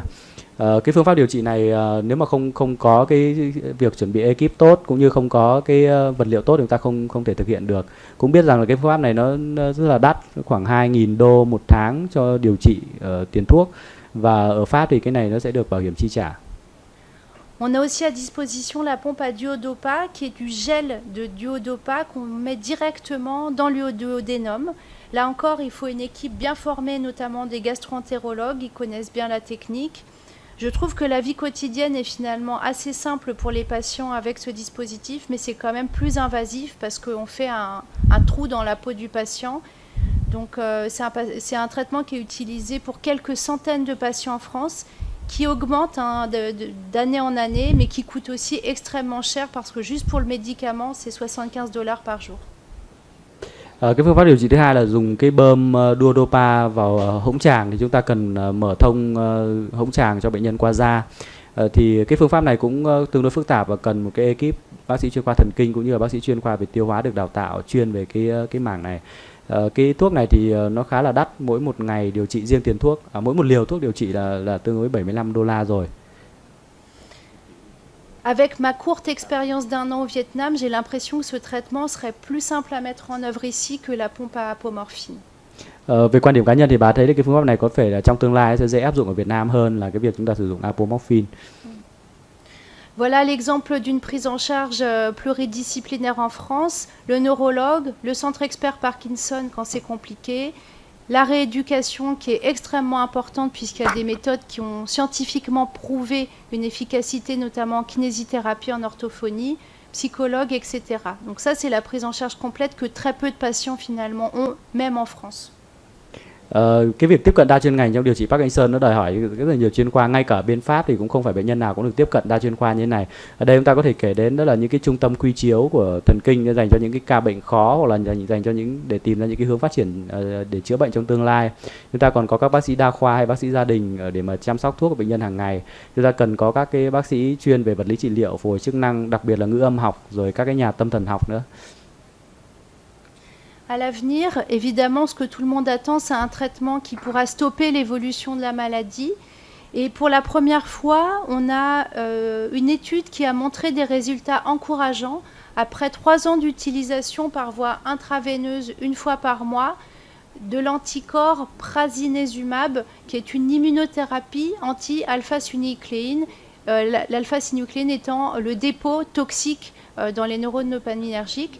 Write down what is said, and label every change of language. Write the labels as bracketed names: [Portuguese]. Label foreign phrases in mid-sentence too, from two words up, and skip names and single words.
[Vietnamese] Cái phương pháp điều trị này nếu mà không có cái việc chuẩn bị ekip tốt cũng như không có cái vật liệu tốt thì chúng ta không thể thực hiện được. Cũng biết rằng là cái phương pháp này nó rất là đắt, khoảng $2000 một tháng cho điều trị tiền thuốc, và ở Pháp thì cái này nó sẽ được bảo hiểm chi trả. [French] On a aussi à disposition la pompe à duodopa, qui est du gel de duodopa qu'on met directement dans le duodénum. Là encore, il faut une équipe bien formée, notamment des gastro-entérologues, ils connaissent bien la technique. Je trouve que la vie quotidienne est finalement assez simple pour les patients avec ce dispositif, mais c'est quand même plus invasif parce qu'on fait un trou dans la peau du patient. Donc c'est un traitement qui est utilisé pour quelques centaines de patients en France, qui augmente d'année en année, mais qui coûte aussi extrêmement cher parce que juste pour le médicament, c'est $75 par jour. [Vietnamese] Cái phương pháp điều trị thứ hai là dùng cái bơm duodopa vào hõng tràng, thì chúng ta cần mở thông hõng tràng cho bệnh nhân qua da. Thì cái phương pháp này cũng tương đối phức tạp và cần một cái ekip bác sĩ chuyên khoa thần kinh cũng như là bác sĩ chuyên khoa về tiêu hóa được đào tạo chuyên về cái mảng này. Cái thuốc này thì nó khá là đắt, mỗi một ngày điều trị riêng tiền thuốc, mỗi một liều thuốc điều trị là tương đối $75 rồi. [French] Avec ma courte expérience d'un an au Vietnam, j'ai l'impression que ce traitement serait plus simple à mettre en œuvre ici que la pompe à apomorphine. [Vietnamese] Về quan điểm cá nhân thì bà thấy cái phương pháp này có thể là trong tương lai sẽ dễ áp dụng ở Việt Nam hơn là cái việc chúng ta sử dụng apomorphine. [French] Voilà l'exemple d'une prise en charge pluridisciplinaire en France. Le neurologue, le centre expert Parkinson quand c'est compliqué, la rééducation qui est extrêmement importante puisqu'il y a des méthodes qui ont scientifiquement prouvé une efficacité, notamment en kinésithérapie, en orthophonie, psychologue, etc. Donc ça, c'est la prise en charge complète que très peu de patients finalement ont, même en France. [Vietnamese] Cái việc tiếp cận đa chuyên ngành trong điều trị Parkinson nó đòi hỏi rất là nhiều chuyên khoa, ngay cả bên Pháp thì cũng không phải bệnh nhân nào cũng được tiếp cận đa chuyên khoa như thế này. Ở đây chúng ta có thể kể đến đó là những cái trung tâm quy chiếu của thần kinh dành cho những cái ca bệnh khó, hoặc là dành cho để tìm ra những cái hướng phát triển để chữa bệnh trong tương lai. Chúng ta còn có các bác sĩ đa khoa hay bác sĩ gia đình để mà chăm sóc thuốc của bệnh nhân hàng ngày. Chúng ta cần có các cái bác sĩ chuyên về vật lý trị liệu, phục hồi chức năng, đặc biệt là ngữ âm học, rồi các cái nhà tâm thần học nữa. [French] À l'avenir, évidemment, ce que tout le monde attend, c'est un traitement qui pourra stopper l'évolution de la maladie. Et pour la première fois, on a une étude qui a montré des résultats encourageants. Après 3 ans d'utilisation par voie intraveineuse une fois par mois, de l'anticorps prasinezumab, qui est une immunothérapie anti-alpha-synucléine, l'alpha-synucléine étant le dépôt toxique dans les neurones dopaminergiques.